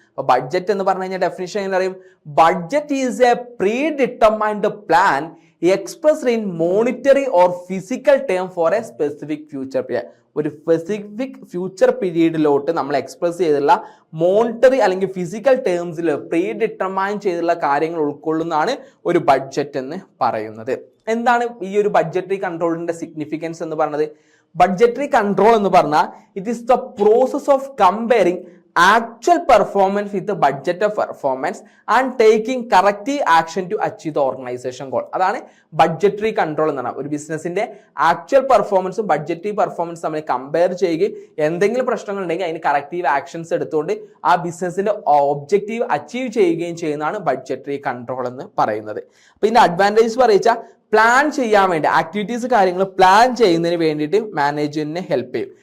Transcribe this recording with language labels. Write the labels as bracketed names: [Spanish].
[Malayalam] അപ്പൊ ബഡ്ജറ്റ് എന്ന് പറഞ്ഞു കഴിഞ്ഞാൽ ഡെഫിനിഷൻ എങ്ങനെ അറിയും? [English] Budget is a predetermined plan expressed in monetary or physical term for a specific future period. [Malayalam] ഒരു സ്പെസിഫിക് ഫ്യൂച്ചർ പീരീഡിലോട്ട് നമ്മൾ എക്സ്പ്രസ് ചെയ്തിട്ടുള്ള മോണിറ്ററി അല്ലെങ്കിൽ ഫിസിക്കൽ ടേംസിൽ പ്രീ ഡിറ്റർമൈൻ ചെയ്തിട്ടുള്ള കാര്യങ്ങൾ ഉൾക്കൊള്ളുന്നതാണ് ഒരു ബഡ്ജറ്റ് എന്ന് പറയുന്നത്. എന്താണ് ഈ ഒരു ബഡ്ജറ്ററി കൺട്രോളിന്റെ സിഗ്നിഫിക്കൻസ് എന്ന് പറയുന്നത്? ബഡ്ജറ്ററി കൺട്രോൾ എന്ന് പറഞ്ഞാൽ [English] It is the process of comparing actual performance with the budget of performance and taking corrective action to achieve the organization goal. [Malayalam] അതാണ് ബഡ്ജറ്ററി കൺട്രോൾ എന്ന് പറഞ്ഞാൽ. ഒരു ബിസിനസിന്റെ ആക്ച്വൽ പെർഫോമൻസും ബഡ്ജറ്ററി പെർഫോമൻസ് തമ്മിൽ കമ്പയർ ചെയ്യുകയും എന്തെങ്കിലും പ്രശ്നങ്ങൾ ഉണ്ടെങ്കിൽ അതിന് കറക്റ്റീവ് ആക്ഷൻസ് എടുത്തുകൊണ്ട് ആ ബിസിനസിന്റെ ഒബ്ജക്റ്റീവ് അച്ചീവ് ചെയ്യുകയും ചെയ്യുന്നതാണ് ബഡ്ജറ്ററി കൺട്രോൾ എന്ന് പറയുന്നത്. അപ്പൊ ഇതിന്റെ അഡ്വാൻറ്റേജ് പറയിച്ചാൽ പ്ലാൻ ചെയ്യാൻ വേണ്ടി ആക്ടിവിറ്റീസ് കാര്യങ്ങൾ പ്ലാൻ ചെയ്യുന്നതിന് വേണ്ടിയിട്ട് മാനേജ്മെന്റിനെ ഹെൽപ്പ് ചെയ്യും.